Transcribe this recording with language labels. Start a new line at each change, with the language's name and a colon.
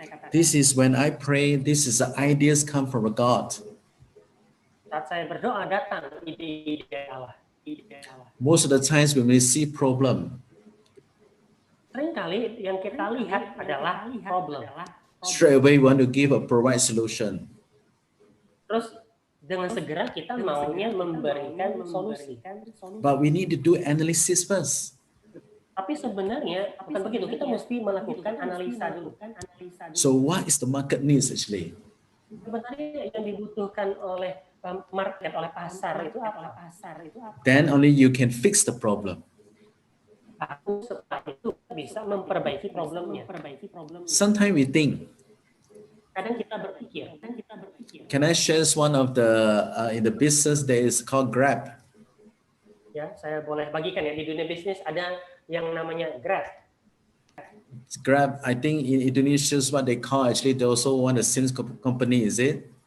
English: this is when I pray, this is the ideas come from God.
Indonesian: saat saya berdoa datang ide-ide Allah.
English: Most of the times when we see problem,
Indonesian: Seringkali yang kita lihat adalah problem.
English: straight away we want to give a provide solution.
Indonesian: Terus dengan segera kita maunya memberikan solusi.
English: But we need to do analysis first.
Indonesian: Tapi sebenarnya bukan begitu. Kita mesti melakukan analisa dulu.
English: So what is the market needs actually?
Indonesian: Sebenarnya yang dibutuhkan oleh market, oleh pasar itu apa?
English: Then only you can fix the problem.
Indonesian: Setelah itu bisa memperbaiki problemnya.
English: Sometimes we think,
Indonesian: Kadang kita berpikir.
English: can I share one of the in the business that is called Grab?
Indonesian: Ya, saya boleh bagikan ya, di dunia bisnis ada yang namanya Grab.
English: Grab, I think in Indonesia is what they call actually. They also want a sales company, is it?